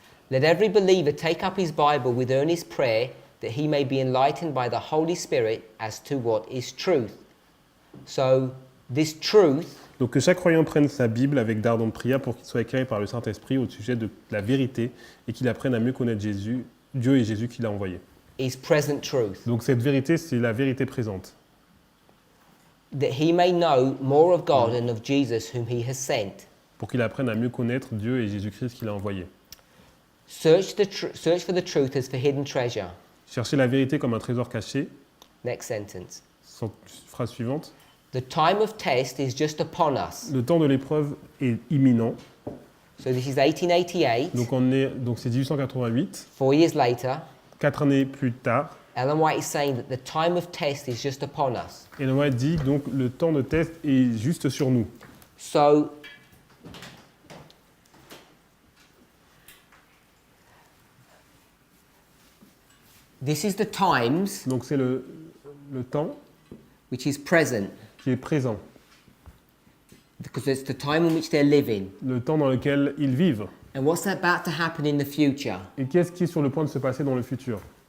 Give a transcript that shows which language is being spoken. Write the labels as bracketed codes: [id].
[en] Let every believer take up his Bible with earnest prayer that he may be enlightened by the Holy Spirit as to what is truth. So, this truth [fr] Donc que chaque croyant prenne sa Bible avec d'ardentes prières pour qu'il soit éclairé par le Saint-Esprit au sujet de la vérité et qu'il apprenne à mieux connaître Jésus, Dieu et Jésus qui l'a envoyé. [en] is present truth. [fr] Donc cette vérité, c'est la vérité présente. [en] That he may know more of God and of Jesus whom he has sent. [fr] Pour qu'il apprenne à mieux connaître Dieu et Jésus-Christ qu'il a envoyé. [en] Search for the truth as for hidden treasure. [fr] Chercher la vérité comme un trésor caché. [en] Next sentence. [fr] Phrase suivante. [en] The time of test is just upon us. [fr] Le temps de l'épreuve est imminent. [en] So this is 1888. [fr] Donc c'est 1888. [en] 4 years later, [fr] 4 années plus tard. [en] Ellen White is saying that the time of test is just upon us. [fr] Et Noël dit donc le temps de test est juste sur nous. [en] So, this is the times [fr] Donc c'est le temps [en] which is present, [fr] qui est présent. [en] because it's the time in which they're living. [fr] Le temps dans lequel ils vivent. [en] And what's about to happen in the future? [fr] Et qu'est-ce qui est sur le point de se passer dans le futur?